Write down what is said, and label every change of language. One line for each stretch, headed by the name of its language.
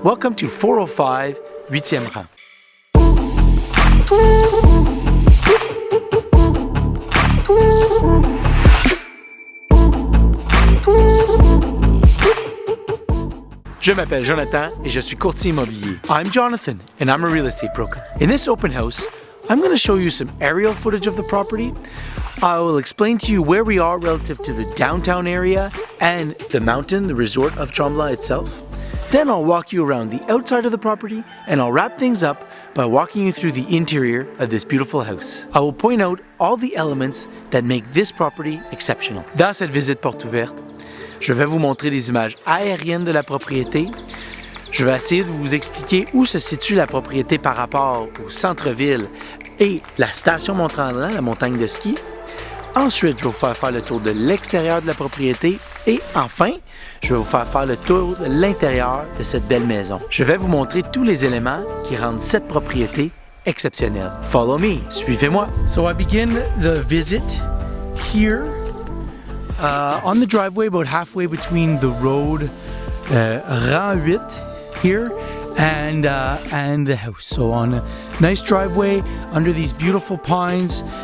English: Welcome to 405 8e rang.
French: Je m'appelle Jonathan et je suis courtier immobilier.
English: I'm Jonathan and I'm a real estate broker. In this open house, I'm going to show you some aerial footage of the property. I will explain to you where we are relative to the downtown area and the mountain, the resort of Tremblant itself. Then I'll walk you around the outside of the property and I'll wrap things up by walking you through the interior of this beautiful house. I will point out all the elements that make this property exceptional.
French: Dans cette visite porte ouverte, je vais vous montrer des images aériennes de la propriété. Je vais essayer de vous expliquer où se situe la propriété par rapport au centre-ville et la station Mont-Tremblant, la montagne de ski. Ensuite, je vais vous faire le tour de l'extérieur de la propriété et enfin, je vais vous faire le tour de l'intérieur de cette belle maison. Je vais vous montrer tous les éléments qui rendent cette propriété exceptionnelle.
English: Follow me,
French: suivez-moi.
English: So I begin the visit here on the driveway, about halfway between the road, rang 8 here and the house. So on a nice driveway under these beautiful pines.